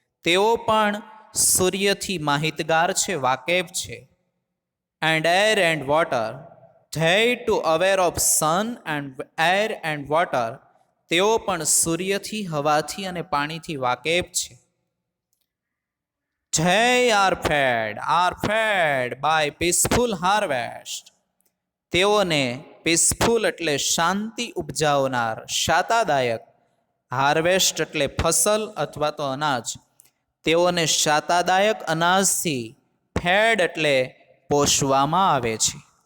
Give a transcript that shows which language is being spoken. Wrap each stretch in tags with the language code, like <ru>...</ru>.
<gu>તેઓ પણ સૂર્યથી માહિતગાર છે, વાકેફ છે.</gu> <en>And air and water. They too aware of sun and air and water.</en> <gu>તેઓ પણ સૂર્યથી, હવાથી અને પાણીથી વાકેફ છે.</gu> <en>They are fed by peaceful harvest.</en> <gu>તેઓને પીસફુલ એટલે શાંતિ ઉપજાવનાર, શાતાદાયક. હાર્વેસ્ટ એટલે ફસલ અથવા તો અનાજ. તેઓને શાતાદાયક અનાજથી ફેડ એટલે પોષવામાં આવે છે.</gu>